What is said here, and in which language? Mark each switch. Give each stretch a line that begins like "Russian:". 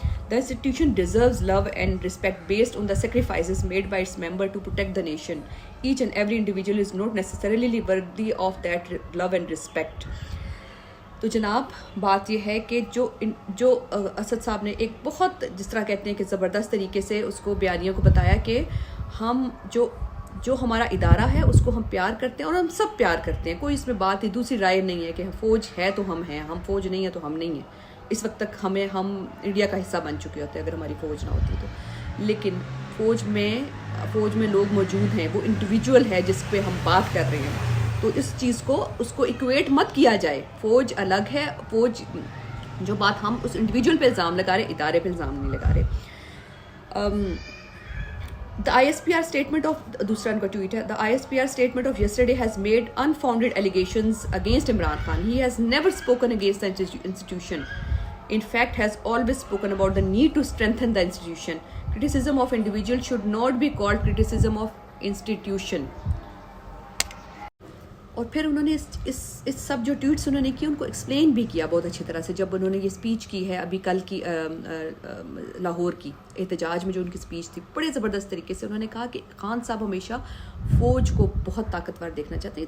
English: The institution deserves love and respect based on the sacrifices made by its member to protect the nation. Each and every individual is not necessarily worthy of that love and respect.
Urdu: تو جناب بات یہ ہے کہ جو اسد صاحب نے ایک بہت جس طرح کہتے ہیں کہ زبردست طریقے سے اس کو بیانیوں کو بتایا کہ ہم جو ہمارا ادارہ ہے اس کو ہم پیار کرتے ہیں، اور ہم سب پیار کرتے ہیں، کوئی اس میں بات ہی دوسری رائے نہیں ہے کہ فوج ہے تو ہم ہیں، ہم فوج نہیں ہے تو ہم نہیں ہیں. اس وقت تک ہم انڈیا کا حصہ بن چکے ہوتے اگر ہماری فوج نہ ہوتی تو. لیکن فوج میں لوگ موجود ہیں، وہ انڈیویجول ہے جس پہ ہم بات کر رہے ہیں. تو اس چیز کو اس کو ایکویٹ مت کیا جائے. فوج الگ ہے، فوج جو بات ہم اس انڈیویجول پہ الزام لگا رہے، ادارے پہ الزام نہیں لگا رہے.
English: The ISPR statement of
Urdu: دوسرا ان کا ٹویٹ ہے،
English: The ISPR statement of yesterday has made unfounded allegations against Imran Khan. He has never spoken against the institution. In fact, has always spoken about the need to strengthen the institution. Criticism of individual should not be called criticism of institution.
Urdu: اور پھر انہوں نے اس سب جو tweets انہوں نے کی ان کو explain بھی کیا بہت اچھی طرح سے. جب انہوں نے یہ اسپیچ کی ہے ابھی کل کی لاہور کی احتجاج میں جو ان کی اسپیچ تھی، بڑے زبردست طریقے سے انہوں نے کہا کہ خان صاحب ہمیشہ فوج کو بہت طاقتور دیکھنا چاہتے ہیں.